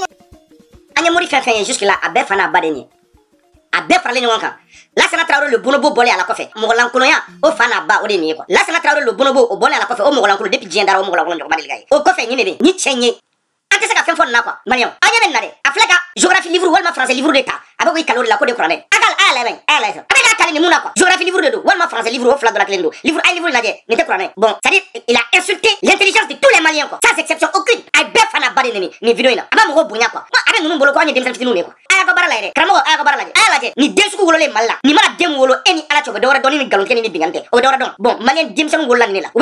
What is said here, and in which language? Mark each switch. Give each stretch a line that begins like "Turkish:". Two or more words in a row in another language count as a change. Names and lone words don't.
Bambara: an ye mori fɛn fɛn ye
French: jusque là
Bambara: a bɛɛ fa n'a ba de ye a bɛɛ faralen ɲɔgɔn kan Lassana Traoré
French: le bonobo
Bambara: bɔlen a la kɔfɛ mɔgɔlankolonya o fa n'a ba o de ye nin ye quoi Lassana Traoré
French: le bonobo
Bambara: o bɔlen a la kɔfɛ o mɔgɔlankolo depuis diɲɛ dara o mɔgɔlankolo ɲɔgɔnma deli ka ye o kɔfɛ nin de bɛ yen ni cɛ in ye ante se ka fɛn fɔ nin na quoi maliyɛnw an ɲɛ bɛ nin na dɛ a filɛ ka géographie livre walima français livre de ta a bɛ k'i kalo de la ko de kuranɛ a ka a y'a layɛ a y'a layɛ a bɛ k'a kali nin mun na quoi géographie livre de don walima français livre o fila dɔrɔn kelen don livre a ye livre lajɛ nin tɛ kuranɛ
French: bon c'est à dire il a insulté l'intelligence de tous les maliens quoi sans exception aucune
Bambara: a ye bɛɛ fa n'a ba de neni nin vidéo in na a b'a mɔgɔw bonya quoi a bɛ ninnu bolo ko an ye denmisɛnnin fitininw de quoi a y'a ka baara lajɛ dɛ karamɔgɔ a y'a ka baara lajɛ a y'a lajɛ nin den sugu wololen Mali la nin mana den min wolo e ni Ala cɛ o bɛ dɔwɛrɛ dɔn ni nkalontigɛ ni binkanni tɛ o bɛ dɔwɛrɛ dɔn bon maliyɛn denmisɛnninw wolola nin de la u bɛ